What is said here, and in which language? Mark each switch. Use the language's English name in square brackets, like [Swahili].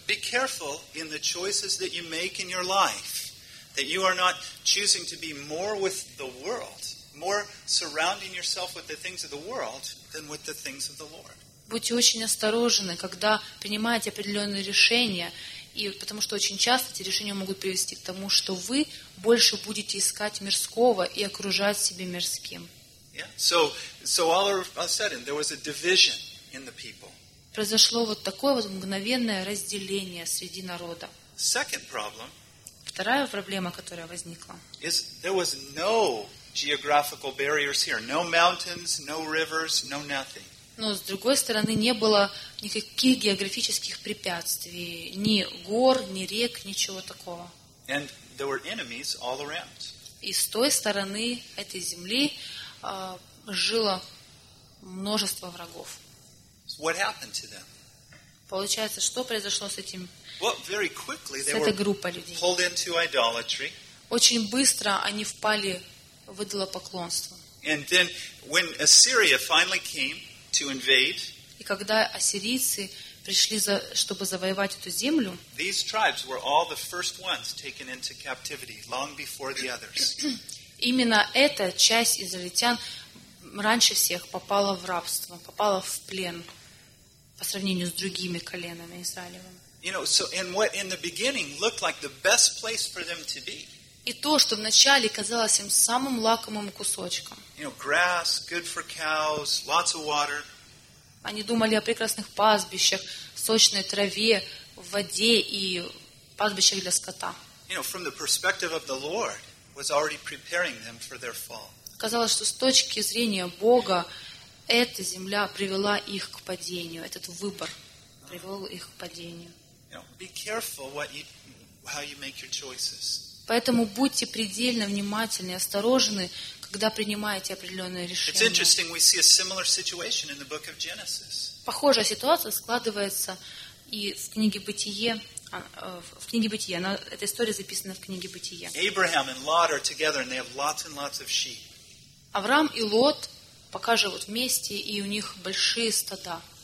[English] Be careful in the choices that you make in your life, that you are not choosing to be more with the world, more surrounding yourself with the things of the world than with the things of the Lord. [Russian] Будьте очень осторожны, когда принимаете определенные решения, и потому что очень часто эти решения могут привести к тому, что вы больше будете искать мирского и окружать себя мирским. Yeah. [English] So all of a sudden there was a division in the people. [Russian] Произошло вот такое вот мгновенное разделение среди народа. [English] Second problem. [Russian] Вторая проблема, которая возникла. [English] Is there was no geographical barriers here, no mountains, no rivers, no nothing. [Russian] Но с другой стороны не было никаких географических препятствий, ни гор, ни рек, ничего такого. [English] And there were enemies all around. [Russian] И с той стороны этой земли жило множество врагов. [English] What happened to them? [Russian] Получается, что произошло с этим? [English] Well, very quickly [Russian] с этой группой людей. [English] Pulled into idolatry. [Russian] Очень быстро они впали в идолопоклонство. [English] And then when Assyria finally came to invade. [Russian] И когда ассирийцы пришли за, чтобы завоевать эту землю. [English] These tribes were all the first ones taken into captivity long before the others. [Russian] Именно эта часть израильтян раньше всех попала в рабство, попала в плен по сравнению с другими коленами Израилевыми. [English] You know, so and what in the beginning looked like the best place for them to be. [Russian] И то, что вначале казалось им самым лакомым кусочком. [English] You know, grass, good for cows, lots of water. [Russian] Они думали о прекрасных пастбищах, сочной траве, воде и пастбищах для скота. [English] You know, from the perspective of the Lord, was already preparing them for their fall. [Russian] Казалось, что с точки зрения Бога эта земля привела их к падению, этот выбор привел их к падению. [English] You know, be careful what you, how you make your choices. [Russian] Поэтому будьте предельно внимательны и осторожны, когда принимаете определенные решения. [English] It's interesting, we see a similar situation in the book of Genesis. [Russian] Похожая ситуация складывается и в книге Бытие. В книге Бытия. Эта история записана в книге Бытия. [English] Abraham and Lot are together, and they have lots and lots of sheep. [Russian] Авраам и Лот пока живут вместе, и у них большие стада.